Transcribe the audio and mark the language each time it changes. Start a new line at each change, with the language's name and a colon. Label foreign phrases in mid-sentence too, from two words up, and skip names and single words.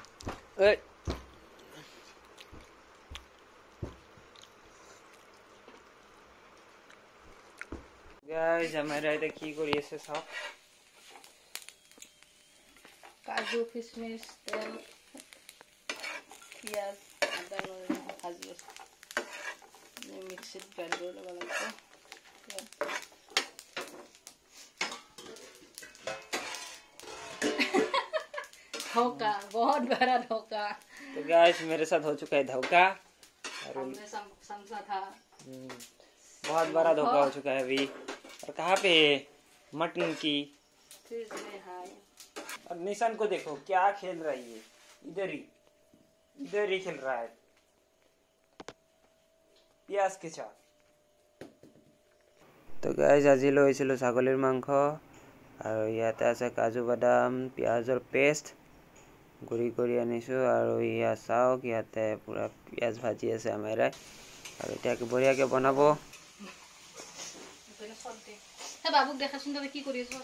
Assamese: গাইজ আমাৰ এতিয়া কি কৰি আছে চাওক। কাজু কিশমিশ তেল পিঁয়াজ আদা নহৰু ভাজি আছো মিক্সিত গ্ৰাইণ্ড কৰি ল'ব লাগিব।
Hindi: धोखा बहुत बड़ा धोखा। तो गाइस मेरे साथ हो चुका है धोखा और समझा था बहुत बड़ा धोखा हो चुका है अभी। और कहाँ पे मटन की फ्रिज में है। और निशान को देखो क्या खेल रहा है ये, इधर ही खेल रहा है प्याज के साथ।
Assamese: तो गाइस আজি লৈছিলো ছাগলীৰ মাংস আৰু ইয়াতে আছে কাজু বাদাম পিঁয়াজৰ পেষ্ট গুড়ি কৰি আনিছো আৰু ইয়া চাওক ইয়াতে পুৰা পিঁয়াজ ভাজি আছে আমাৰে আৰু এতিয়া বঢ়িয়াকে বনাব। বাবুক দেখাচোন তই কি কৰি আছ।